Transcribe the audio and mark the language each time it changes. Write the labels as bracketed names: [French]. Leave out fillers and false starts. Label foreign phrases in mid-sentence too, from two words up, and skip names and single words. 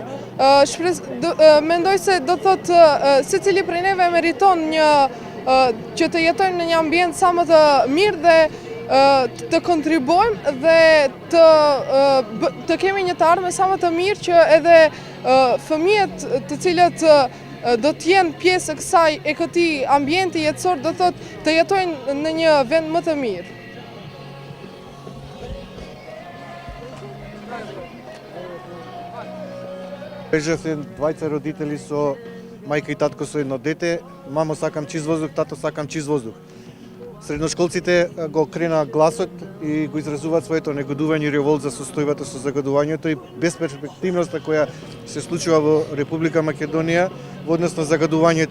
[Albanian] Mendoj se do të thotë secili prej neve meriton që të jetojmë në një ambient sa më të mirë dhe të kontribuojmë dhe të kemi një të ardhme sa më të mirë që edhe fëmijët të cilët do të jenë pjesë e këtij ambienti jetësor do thotë të jetojnë në një vend më të mirë. [Macedonian] Бежа се двајца родители со мајка и татко со едно дете. Мамо, сакам чист воздух, тато, сакам чист воздух. Средношколците го крена гласот и го изразуваат своето негодување и револт за состојбата со загадувањето и безперспективноста која се случува во Република Македонија во однос на загадувањето.